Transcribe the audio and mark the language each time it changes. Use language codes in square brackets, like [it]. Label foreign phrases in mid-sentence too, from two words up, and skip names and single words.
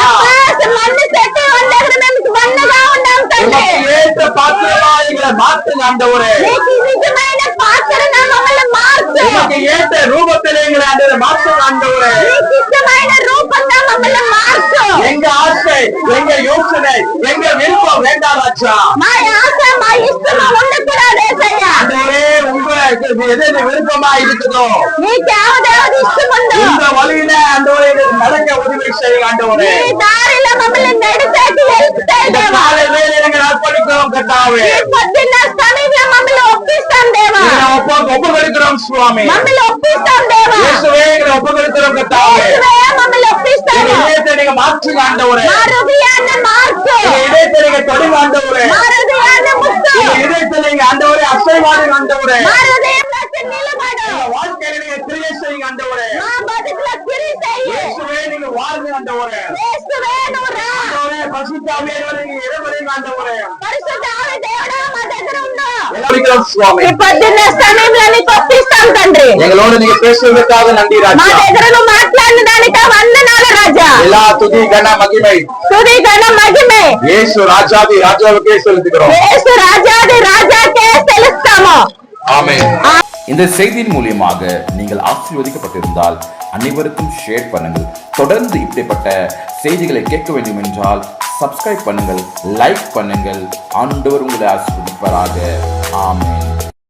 [te] మన్ను చెట్టు వాళ్ళ దగ్గర మేము మన్నుగా ఉన్నాం తండ్రి. [ta] உமக்கு ஏற்ற பாத்திரமா எங்களை மாற்றுங்க ஆண்டவரே [te] నీకు నిజమైన పాత్రగా మమ్మల్ని మార్చు. [ta] உமக்கு ஏற்ற ரூபத்திலே எங்களை ஆண்டவரே மாற்றுங்க ஆண்டவரே [te] నీకు ఇష్టమైన రూపంగా మమ్మల్ని మార్చు. [ta] எங்க ஆசை எங்க யோசனை எங்க விருப்பம் வேண்டாம் ராஜா [te] మా ఆశ మా ఇష్టం ఉండకూడదు యేసయ్యా. [ta] ஆண்டவரே உங்களுக்கு எது எது விருப்பமா இருக்குதோ [te] నీకు ఏది ఇష్టం ఉందో [ta] இந்த வழியில ஆண்டவரே எங்களுக்கு நடக்க உதவி செய்யுங்க ஆண்டவரே [te] ఈ దారిలో మమ్మల్ని నడిపేకి వెళ్తాయి இந்த దేవా. [ta] காலை வேளையிலே நாங்கள் அர்ப்பணிக்கிறோம் கர்த்தாவே [te] ఈ పొద్దున్న సమయంలో మమ్మల్ని ఒప్పిస్తాం దేవా. [ta] எங்களை ஒப்பு கொடுக்கிறோம் சுவாமி [te] మమ్మల్ని ఒప్పిస్తాం దేవా. [ta] இயேசுவே எங்களை ஒப்பு கொடுக்கிறோம் கர்த்தாவே [te] యేసువే మమ్మల్ని ఒప్పిస్తాము. [ta] எங்க இதயத்தை நீங்க மாற்றுங்க ஆண்டவரே [te] మా హృదయాన్ని మార్చు. [ta] எங்க இதயத்தை நீங்க தொடுங்க ஆண்டவரே [te] మా హృదయాన్ని ముట్టు. [ta] எங்க இதயத்தை நீங்க ஆண்டவரே அசைவாடுங்க ஆண்டவரே [te] మా హృదయంలో నిలబడు. [ta] எங்க வாழ்க்கையில நீங்க கிரியை செய்யுங்க ஆண்டவரே [te] మా బతుకులో క్రియ చెయ్యి. [ta] இயேசுவே நீங்க வாருங்க ஆண்டவரே [te] యేసువే నువ్వు రా. [ta] ஆண்டவரே பரிசுத்தாவியானவரே நீங்க இடமறிங்க ஆண்டவரே [te] పరిశుద్ధ ఆవి దేవుడా మా దగ్గర ఉండు. [ta] எல்லாம் சுவாமி [te] ఈ పొద్దున్న సమయంలో నీకు ఒప్పిస్తాం తండ్రి. [ta] எங்களோட நீங்க பேசுவதற்காக நன்றி [te] మా ராஜா దగ్గర నువ్వు మాట్లాడిన దానిక వందనాలు రాజా. [ta] எல்லா துதி கன மகிமை [te] తుది ఘన మహిమే [ta] இயேசு ராஜாதி ராஜாவுக்கே செலுத்துகிறோம் [te] యేసు రాజాది రాజాకే తెలుస్తాము. [ta] ஆமென் இந்த செய்தியின் மூலியமாக நீங்கள் ஆசீர்வதிக்கப்பட்டிருந்தால் அனைவருக்கும் ஷேர் பண்ணுங்கள். தொடர்ந்து இப்படிப்பட்ட செய்திகளை கேட்க வேண்டும் என்றால் சப்ஸ்கிரைப் பண்ணுங்கள், லைக் பண்ணுங்கள். ஆண்டவர் உங்களை ஆசீர்வதிப்பாராக. ஆமென்.